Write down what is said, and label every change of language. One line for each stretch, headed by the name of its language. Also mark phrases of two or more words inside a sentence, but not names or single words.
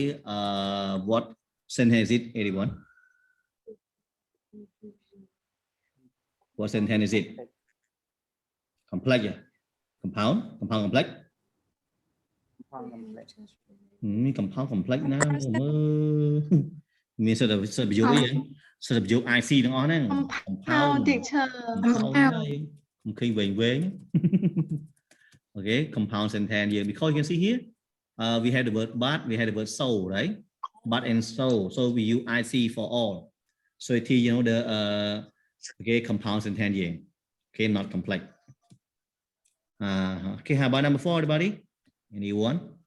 English: What sentence is it? Anyone? What sentence is it? Complex, yeah. Compound complex. Compound complex
Khmer: ណាមានសិតប្រយោគអីសិតប្រយោគ IC ទាំងអស់ហ្នឹង
English: compound teacher compound
Khmer: ខ្ញុំឃើញវែង
English: okay compound sentence here because you can see here we have the word but we have the word so right but and so we use IC for all so it is the okay compound sentence here okay not complex okay how about number 4 everybody anyone